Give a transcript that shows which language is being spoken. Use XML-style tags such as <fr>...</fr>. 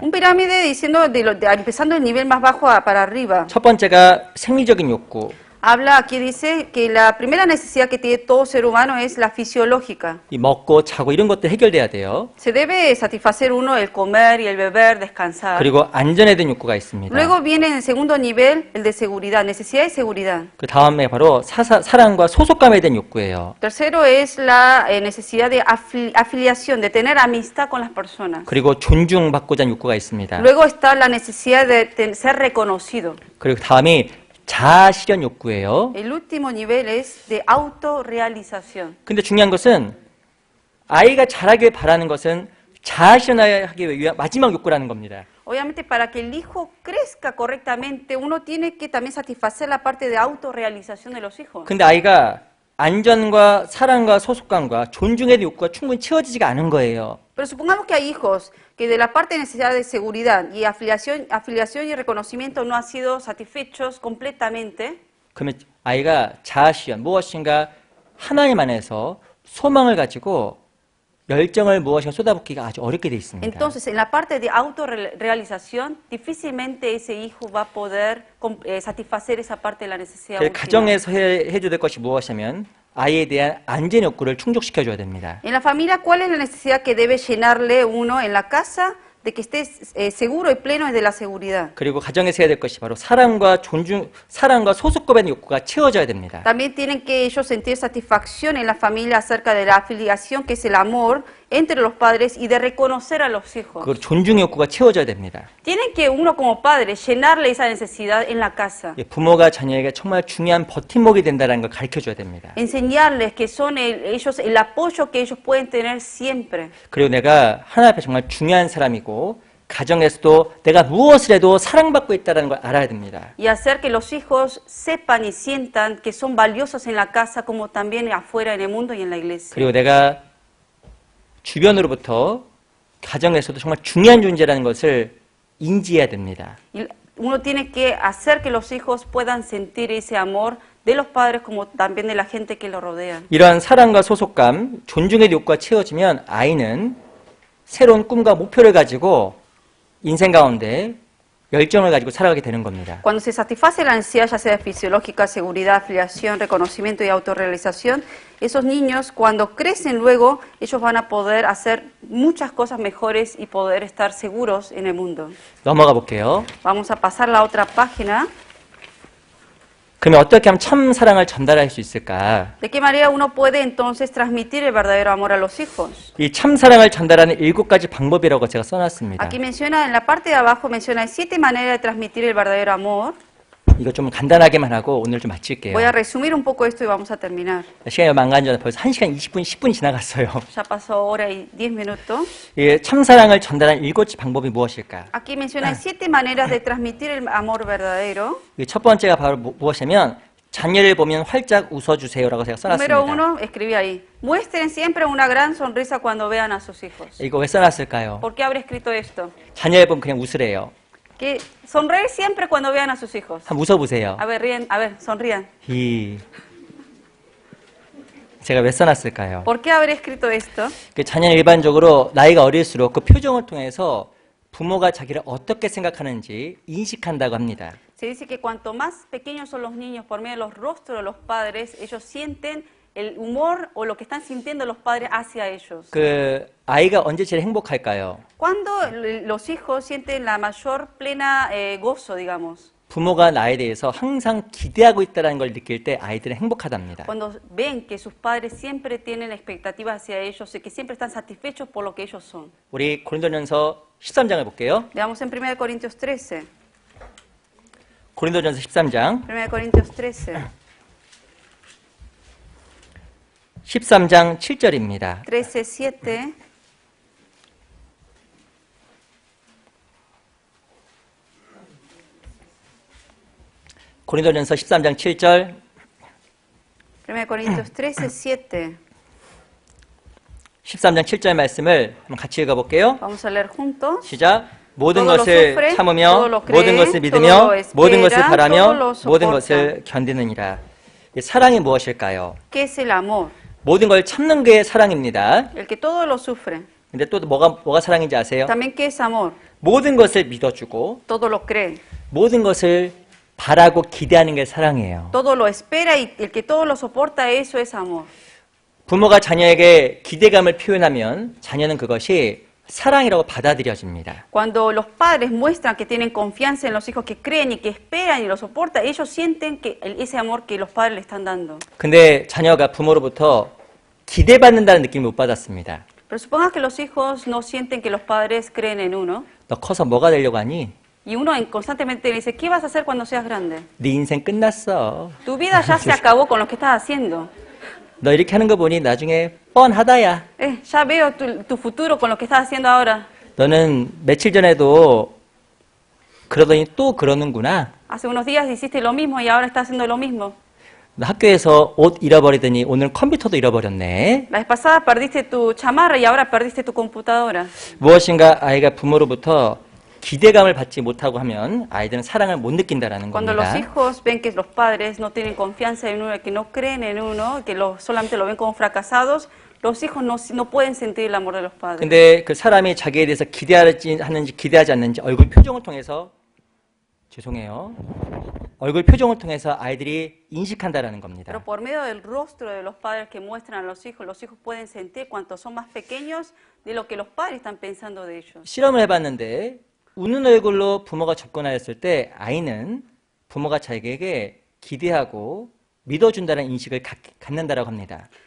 <es>Un pirámide diciendo empezando del nivel más bajo para arriba.</es> <ko>첫 번째가 생리적인 욕구.</ko> <es>Habla aquí, dice que la primera necesidad que tiene todo ser humano es la fisiológica.</es> <ko>이 먹고 자고 이런 것들 해결돼야 돼요.</ko> <es>Se debe satisfacer uno el comer y el beber, descansar.</es> <ko>그리고 안전에 대한 욕구가 있습니다.</ko> <es>Luego viene en el segundo nivel el de seguridad, necesidad de seguridad.</es> <ko>그 다음에 바로 사랑과 소속감에 대한 욕구예요.</ko> <es>Tercero es la necesidad de afiliación, de tener amistad con las personas.</es> <ko>그리고 존중받고자 하는 욕구가 있습니다.</ko> <es>Luego está la necesidad de ser reconocido.</es> <ko>그리고 다음이 자아실현 욕구예요.</ko> <es>El último nivel es de autorrealización.</es> <ko>근데 중요한 것은 아이가 자라길 바라는 것은 자아실현하기 위한 마지막 욕구라는 겁니다.</ko> <es>Obviamente para que el hijo crezca correctamente, uno tiene que también satisfacer la parte de autorrealización de los hijos.</es> <ko>근데 아이가 안전과 사랑과 소속감과 존중에 대한 욕구가 충분히 채워지지가 않은 거예요.</ko> <es>Pero supongamos que hay hijos que de la parte de necesidad de seguridad y afiliación y reconocimiento no han sido satisfechos completamente.</es> <ko>그러면 아이가 자아실현, 무엇인가 하나님 안에서 소망을 가지고 열정을 무엇인가 쏟아붓기가 아주 어렵게 돼 있습니다.</ko> <es>Entonces, en la parte de autorrealización, difícilmente ese hijo va a poder satisfacer esa parte de la necesidad</es> <ko>그래서</ko> <es>última.</es> <ko>가정에서 해줘야 될 것이 무엇이냐면 아이에 대한 안전 욕구를 충족시켜줘야 됩니다.</ko> <es>En la familia, ¿cuál es la necesidad que debe llenarle uno en la casa? De que esté seguro y pleno de la seguridad.</es> <ko>그리고 가정에서 해야 될 것이 바로 사랑과 소속감의 욕구가 채워져야 됩니다.</ko> <es>También tienen que ellos sentir satisfacción en la familia acerca de la afiliación, que es el amor entre los padres y de reconocer a los hijos.</es> <ko>그 존중 욕구가 채워져야 됩니다.</ko> <es>Tienen que uno como padre llenarle esa necesidad en la casa.</es> <ko>부모가 자녀에게 정말 중요한 버팀목이 된다는 걸 가르쳐줘야 됩니다.</ko> <es>Enseñarles que son ellos el apoyo que ellos pueden tener siempre.</es> <ko>그리고 내가 하나님 앞에 정말 중요한 사람이고 가정에서도 내가 무엇을 해도 사랑받고 있다는 걸 알아야 됩니다.</ko> <es>Y hacer que los hijos sepan y sientan que son valiosos en la casa como también afuera en el mundo y en la iglesia.</es> <ko>그리고 내가 주변으로부터 가정에서도 정말 중요한 존재라는 것을 인지해야 됩니다.</ko> <es>Y uno tiene que hacer que los hijos puedan sentir ese amor de los padres como también de la gente que lo rodea.</es> <ko>이러한 사랑과 소속감, 존중의 욕구가 채워지면 아이는 새로운 꿈과 목표를 가지고 인생 가운데 열정을 가지고 살아가게 되는 겁니다.</ko> <es>Cuando se satisface la necesidad, ya sea fisiológica, seguridad, afiliación, reconocimiento y autorrealización, esos niños cuando crecen luego, ellos van a poder hacer muchas cosas mejores y poder estar seguros en el mundo.</es> <ko>넘어가 볼게요.</ko> <es>Vamos a pasar a la otra página.</es> <ko>그러면 어떻게 하면 참 사랑을 전달할 수 있을까?</ko> <es>¿De qué manera uno puede entonces transmitir el verdadero amor a los hijos?</es> <ko>이 참 사랑을 전달하는 7가지 방법이라고 제가 써놨습니다.</ko> <es>Aquí menciona, en la parte de abajo menciona 7 maneras de transmitir el verdadero amor.</es> <ko>이거 좀 간단하게만 하고 오늘 좀 마칠게요.</ko> <es>Voy a resumir un poco esto y vamos a terminar.</es> <ko>시간이 얼마 안 간 전에 벌써 1시간 20분, 10분이 지나갔어요.</ko> <es>Ya pasó hora y 10 minutos.</es> <ko>이 참 사랑을 전달하는 7가지 방법이 무엇일까?</ko> <es>Aquí menciona 7 maneras de transmitir el amor verdadero.</es> <ko>이 첫 번째가 바로 무엇이냐면 자녀를 보면 활짝 웃어주세요라고 제가</ko> <es>Número</es> <ko>써놨습니다.</ko> <es>1, escribí ahí. Muestren siempre una gran sonrisa cuando vean a sus hijos.</es> <ko>이거 왜 써놨을까요?</ko> <es>¿Por qué habré escrito esto?</es> <ko>자녀를 보면 그냥 웃으래요.</ko> <es>Que sonreír siempre cuando vean a sus hijos.</es> <ko>한번 웃어보세요.</ko> <es>A ver, sonrían.</es> <ko>제가 왜 써놨을까요?</ko> <es>¿Por qué habré escrito esto?</es> <ko>그 자녀는 일반적으로 나이가 어릴수록 그 표정을 통해서 부모가 자기를 어떻게 생각하는지 인식한다고 합니다.</ko> <es>Se dice que cuanto más pequeños son los niños, por medio de los rostros de los padres, ellos sienten el humor o lo que están sintiendo los padres hacia ellos.</es> <ko>그 아이가 언제 제일 행복할까요?</ko> <es>Cuando los hijos sienten la mayor plena gozo, digamos.</es> <ko>부모가 나에 대해서 항상 기대하고 있다는 걸 느낄 때 아이들은 행복하답니다.</ko> <es>Cuando ven que sus padres siempre tienen expectativas hacia ellos y que siempre están satisfechos por lo que ellos son.</es> <ko>우리 고린도전서 13장을 볼게요.</ko> <es>Veamos en 1 Corintios 13.</es> <ko>고린도전서 13장.</ko> <es>1 Corintios 13.</es> <ko>13장 7절입니다.</ko> <es>13, 7.</es> <ko>고린도전서 13장 7절.</ko> <es>1 Corintios 13, 7.</es> <ko>13장 7절 말씀을 한번 같이 읽어볼게요.</ko> <es>Vamos a leer juntos.</es> <ko>시작. 모든</ko> <es>Todo lo</es> <ko>것을</ko> <es>sufre,</es> <ko>참으며</ko> <es>todo lo cree,</es> <ko>모든 것을 믿으며</ko> <es>lo espera,</es> <ko>모든 것을</ko> <es>todo</es> <ko>바라며</ko> <es>lo</es> <ko>모든</ko> <es>soporta.</es> <ko>것을 견디느니라. 이 사랑이 무엇일까요?</ko> <es>¿Qué es el amor?</es> <ko>모든 걸 참는 게 사랑입니다.</ko> <es>El que todo lo sufre.</es> <ko>근데 또 뭐가 사랑인지 아세요?</ko> <es>También ¿qué es amor?</es> <ko>모든 것을 믿어주고</ko> <es>Todo lo cree,</es> <ko>모든 것을 바라고 기대하는 게 사랑이에요.</ko> <es>todo lo espera y el que todo lo soporta, eso es amor.</es> <ko>부모가 자녀에게 기대감을 표현하면 자녀는 그것이 사랑이라고 받아들여집니다.</ko> <es>Cuando los padres muestran que tienen confianza en los hijos, que creen y que esperan y lo soportan, ellos sienten que ese amor que los padres le están dando.</es> <ko>근데 자녀가 부모로부터 기대받는다는 느낌을 못 받았습니다.</ko> <es>Pero suponga que los hijos no sienten que los padres creen en uno</es> <ko>너 커서 뭐가 되려고 하니?</ko> <es>y uno constantemente le dice, ¿qué vas a hacer cuando seas grande?</es> <ko>네 인생 끝났어.</ko> <es>Tu vida ya se acabó con lo que estás haciendo.</es> <ko>너 이렇게 하는 거 보니 나중에 뻔하다야.</ko> <es>Ya veo tu futuro con lo que estás haciendo ahora.</es> <ko>너는 며칠 전에도 그러더니 또 그러는구나.</ko> <es>Hace unos días hiciste lo mismo y ahora estás haciendo lo mismo.</es> <ko>너 학교에서 옷 잃어버리더니 오늘 컴퓨터도 잃어버렸네.</ko> <es>La vez pasada perdiste tu chamarra y ahora perdiste tu computadora.</es> <ko>무엇인가 아이가 부모로부터 기대감을 받지 못하고 하면 아이들은 사랑을 못 느낀다라는</ko> <es>Cuando los</es> <ko>겁니다.</ko> <es>hijos ven que los padres no tienen confianza en uno, que no creen en uno, que solamente lo ven como fracasados, los hijos no pueden sentir el amor de los padres.</es> <ko>근데 그 사람이 자기에 대해서 기대하는지 기대하지 않는지 얼굴 표정을 통해서 죄송해요. 얼굴 표정을 통해서 아이들이 인식한다라는 겁니다.</ko> <es>Pero por medio del rostro de los padres que muestran a los hijos pueden sentir cuanto son más pequeños de lo que los padres están pensando de ellos.</es> <ko>실험을 해봤는데 웃는 얼굴로 부모가 접근하였을 때 아이는 부모가 자기에게 기대하고 믿어준다는 인식을 갖는다라고 합니다.</ko>